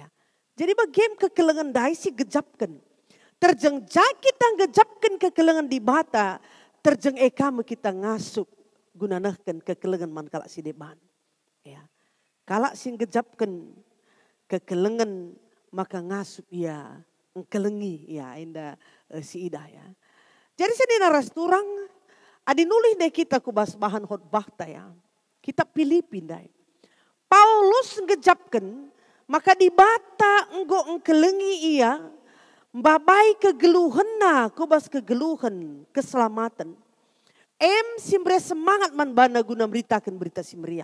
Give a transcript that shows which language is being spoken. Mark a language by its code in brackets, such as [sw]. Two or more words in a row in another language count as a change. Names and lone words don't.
[btx] Jadi bagim kekelengan dai si gejapkan. Terjeng kita gejapkan kekelengan di bata. Terjeng kamu kita ngasup. Gunanakan kekelengan man kalak si deban. Ya. Kalak sing gejapkan kekelengan maka ngasup ya. Kelengi ya inda si Ida ya. Jadi sini naras turang. Adi nulis deh kita kubas bahan khotbah ya. Kita pilih pindai. Paulus ngejapkan. Maka di bata enggo engkelengi ia. Babai kegeluhan na, kubas kegeluhan, keselamatan. Simbre semangat man bana guna beritakan berita si meriah.